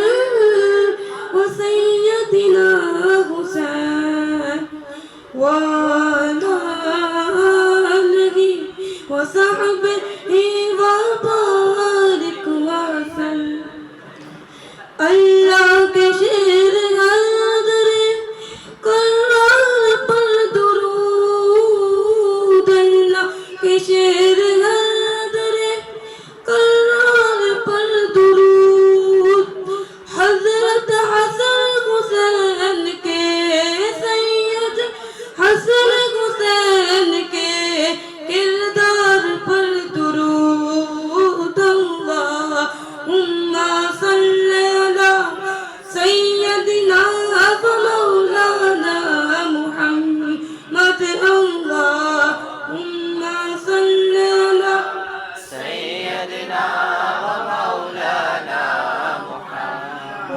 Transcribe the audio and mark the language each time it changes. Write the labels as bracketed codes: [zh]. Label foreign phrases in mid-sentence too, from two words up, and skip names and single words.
[ar] وسيدنا حسين وعلى آله وصحبه وبارك وسلم [ur] اللہ کے شیر غادرِ کرار پر درود اللہ کے شیر غادرِ کرار پر درود حضرت حسن حسین کے سید حسن حسین کے کردار پر درود [ar] اللهم صل على سيدنا ومولانا محمد اللهم صل على سيدنا ومولانا محمد